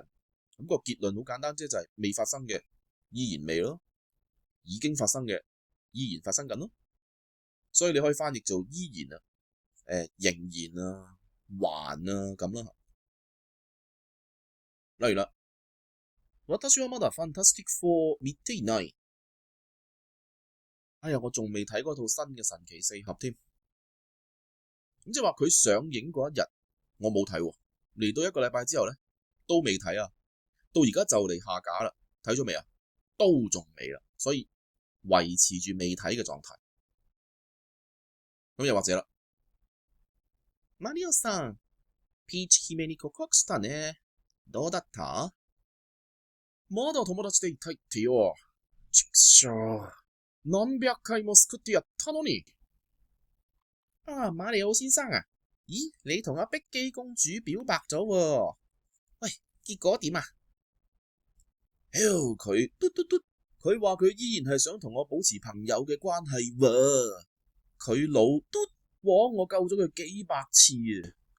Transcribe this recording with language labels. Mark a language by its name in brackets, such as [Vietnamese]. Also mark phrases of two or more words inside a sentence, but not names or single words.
[Cantonese] 咁個結論好簡單啫，就係未發生嘅依然未咯，已經發生嘅依然發生緊咯。所以你可以翻譯做依然仍然啊，還啊咁啦。例如啦， [Japanese] 私はまだファンタスティック4見ていない。 [Cantonese] 我仲未睇嗰套新嘅神奇四俠添。咁即係話佢上映嗰一日我冇睇，嚟到1個禮拜之後咧都未睇啊，到而家就嚟下架啦，睇咗未啊？都仲未啦，所以維持住未睇嘅狀態。咁又或者啦， [Japanese] マリオさん、ピーチ姫に告白したね。どうだった？まだ友達でいたいってよ。畜生。何百回も救ってやったのに。 [Cantonese] 馬里奧先生啊，咦，你同阿碧姬公主表白咗喎？喂，結果點啊？佢佢話佢依然係想同我保持朋友嘅關係喎。佢老嘟枉我救咗佢幾百次啊。